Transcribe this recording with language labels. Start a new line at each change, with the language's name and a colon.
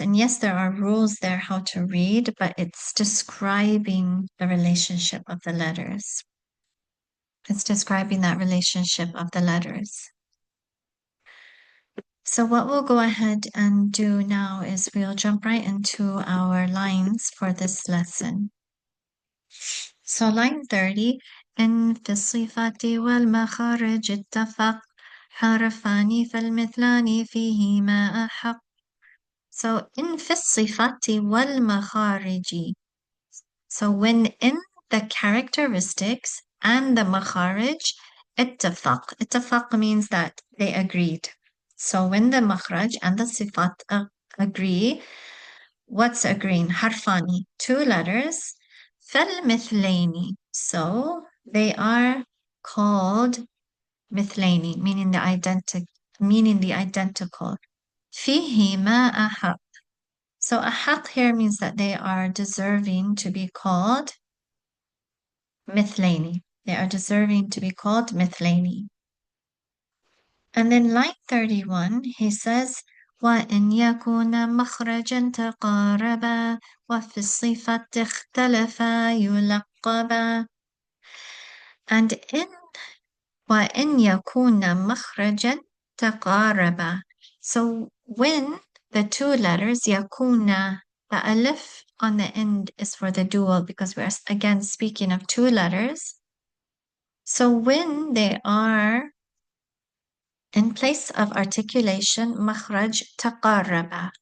English: And yes, there are rules there how to read, but it's describing the relationship of the letters. It's describing that relationship of the letters. So what we'll go ahead and do now is we'll jump right into our lines for this lesson. So line 30,
Arabic: إن في الصفات والمخارج اتفق حرفان فالمثلان فيهما أحق. So إن في الصفات والمخارج.
English: So when in the characteristics and the makharij,
Arabic: اتفق. اتفق
English: means that they agreed. So when the makhraj and the sifat agree, what's agreeing? Harfani, two letters.
Arabic: فالمثلين.
English: So they are called مثلين, meaning the identical.
Arabic: فيهما أحق.
English: So أحق here means that they are deserving to be called مثلين. They are deserving to be called مثلين. And then line 31, he says,
Arabic: وَإِنْ يَكُونَ مَخْرَجًا تَقَارَبًا وَفِي الصِّفَةِ اخْتَلَفًا يُلَقَّبًا. And in وَإِنْ يَكُونَ مَخْرَجًا تَقَارَبًا.
English: So when the two letters
Arabic: يَكُونَ,
English: the alif on the end is for the dual because we're again speaking of two letters. So when they are in place of articulation, makhraj taqarraba.